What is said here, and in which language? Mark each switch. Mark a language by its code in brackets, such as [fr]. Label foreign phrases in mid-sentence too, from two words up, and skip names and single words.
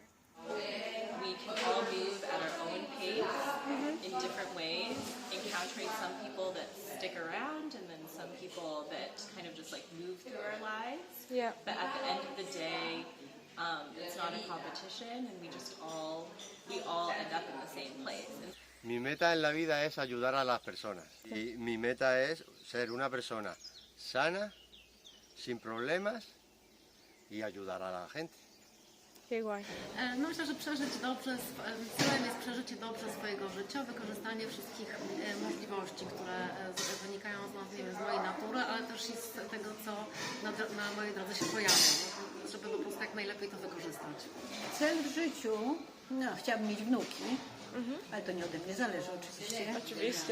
[en] We can all move at our own pace in different ways, encountering some people that stick around and then some people that kind of just like move through our lives. Yeah. But at the end of the day, it's not a competition and we all end up in the same place. [es] Mi meta en la vida es ayudar a las personas y mi meta es ser una persona sana, sin problemas y ayudar a la gente. [pl] No myślę, że celem jest przeżycie dobrze swojego życia, wykorzystanie wszystkich możliwości, które wynikają z mojej natury, ale też i z tego, co na mojej drodze się pojawia, żeby po prostu jak najlepiej to wykorzystać. Cel w życiu, chciałabym mieć wnuki, ale to nie ode mnie zależy oczywiście.